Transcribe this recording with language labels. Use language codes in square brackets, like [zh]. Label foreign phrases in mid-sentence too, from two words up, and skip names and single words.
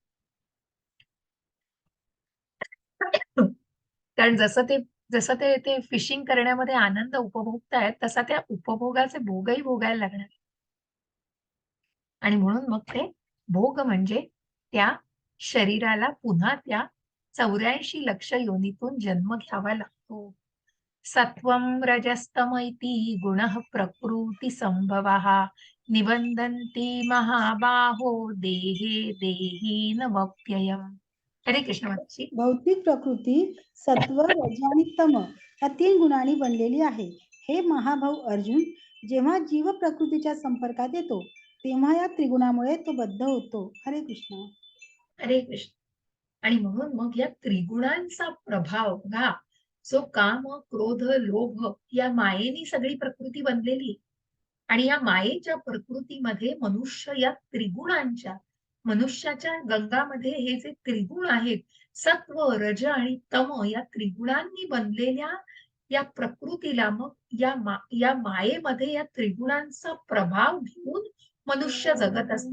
[mr] कारण जसं ते ते फिशिंग करण्यामध्ये आनंद उपभोगतायत, तसा त्या उपभोगाचे भोगही भोगायला लागणार. आणि म्हणून मग ते भोग म्हणजे त्या शरीराला पुन्हा त्या 84 लक्ष योनीतून जन्म घ्यावा लागतो. [sa] सत्वं रजस्तम इति गुणः प्रकृती संभवः निबंधन्ति महाबाहो देहे देहीनमप्ययम्. [mr] हरे कृष्ण माताजी. भौतिक प्रकृती सत्व, रज आणि तम या 3 गुणांनी बनलेली आहे. हे महाभाऊ अर्जुन, जेव्हा जीव प्रकृतीच्या संपर्कात येतो, तेव्हा या त्रिगुणामुळे तो बद्ध होतो. हरे कृष्ण. हरे कृष्ण. आणि म्हणून मग या त्रिगुणांचा प्रभाव बघा, जो काम, क्रोध, लोभ या मायेनी सगळी प्रकृती बनलेली आहे. आणि या मायेच्या प्रकृतीमध्ये मनुष्य या त्रिगुणांच्या मनुष्याच्या गंगामध्ये हे जे त्रिगुण आहेत, सत्व, रज आणि तम या त्रिगुणांनी बनलेल्या या प्रकृतीला मग या मायेमध्ये या त्रिगुणांचा प्रभाव घेऊन मनुष्य जगत असतो.